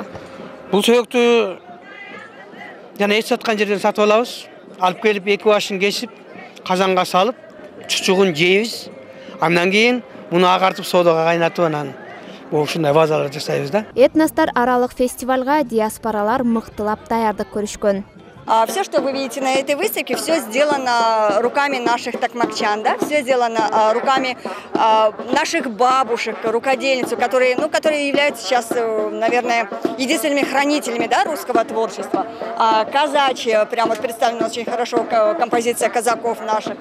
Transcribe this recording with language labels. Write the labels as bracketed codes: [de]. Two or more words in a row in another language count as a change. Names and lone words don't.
[ky] Бул сөөктү жана эч саткан жерден сатып алабыз. Алып келип эки башын кесип, казанга салып, чучугун жейбиз. Андан кийин муну агартып содага кайнатып анан ушундай вазалар жасайбыз да. Этностор аралык фестивалга диаспоралар мыктылап даярдык көрүшкөн. [ru] Все, что вы видите на этой выставке, все сделано руками наших токмакчан, да? Все сделано руками наших бабушек, рукодельниц, которые являются сейчас, наверное, единственными хранителями, да, русского творчества. Казачья, прямо представлена очень хорошо композиция казаков наших.